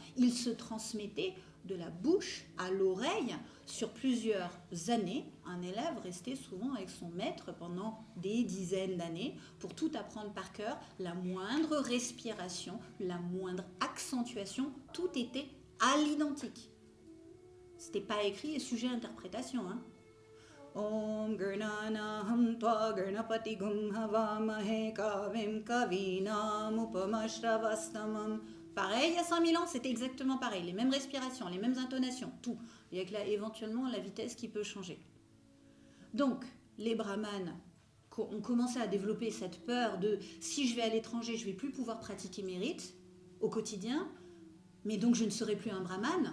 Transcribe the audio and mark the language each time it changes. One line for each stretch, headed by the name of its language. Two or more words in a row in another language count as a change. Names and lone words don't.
French: Ils se transmettaient de la bouche à l'oreille sur plusieurs années. Un élève restait souvent avec son maître pendant des dizaines d'années pour tout apprendre par cœur. La moindre respiration, la moindre accentuation, tout était à l'identique. C'était pas écrit et sujet à interprétation, hein.
Sanskrit: Om Gurnanaham Tva Gurnapati Gum Havamahe Kavim Kavinam Upamashravastamam.
French: Pareil, il y a 5000 ans, c'était exactement pareil. Les mêmes respirations, les mêmes intonations, tout. Il y a que là, éventuellement, la vitesse qui peut changer. Donc, les brahmanes ont commencé à développer cette peur de si je vais à l'étranger, je ne vais plus pouvoir pratiquer mes rites au quotidien, mais donc je ne serai plus un brahmane.